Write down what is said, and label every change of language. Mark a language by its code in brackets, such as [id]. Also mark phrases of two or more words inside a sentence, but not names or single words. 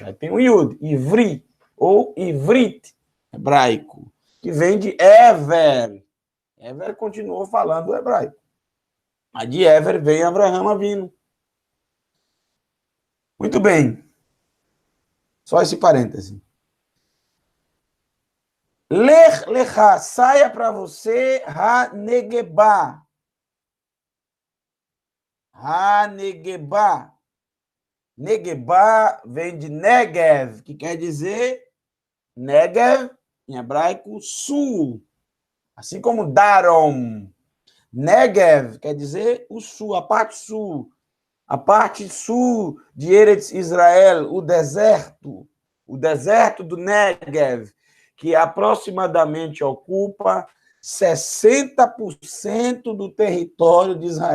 [pt] Aí tem o Yud, Ivri, ou Ivrit, hebraico, que vem de Ever. Ever continuou falando o hebraico. A de Ever vem Abraão Avino. Muito bem. Só esse parêntese. [he] לך לך, [pt] saia para você, ha-negebá. Ha-negebá. Negebá vem de Negev, que quer dizer Negev, em hebraico, sul. Assim como Darom. Negev quer dizer o sul, a parte sul. A parte sul de Eretz Israel, o deserto do Negev, que aproximadamente ocupa 60% do território de Israel.